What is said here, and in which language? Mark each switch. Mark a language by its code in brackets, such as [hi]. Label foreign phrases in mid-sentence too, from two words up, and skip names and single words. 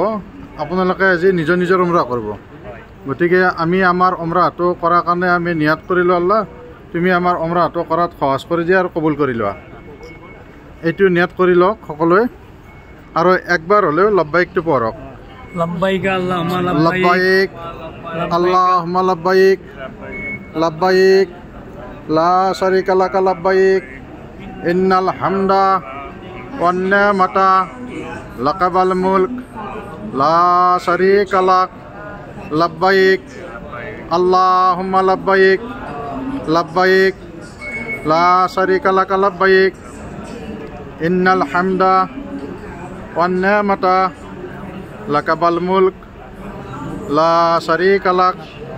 [as] আপোনালোকে আজি নিজৰ নিজৰ উমৰাহ কৰিব। গতিকে আমি আমাৰ উমৰাহটো কৰাৰ কাৰণে আমি নিয়াত কৰি লোৱা, আল্লাহ তুমি আমাৰ উমৰাহটো কৰাত সহজ কৰি দিয়া আৰু কবুল কৰি লোৱা। এইটো নিয়াত কৰি লওক সকলোৱে, আৰু একবাৰ হ'লেও লব্বাইকটো পঢ়ক। [ar] لبيك اللهم لبيك اللهم لبيك لبيك لا شريك لك لبيك إن الحمد والنعمة لك والملك لا شريك لك لبيك اللهم لبيك لبيك لا شريك لك لبيك إن الحمد والنعمة لك والملك لا شريك لك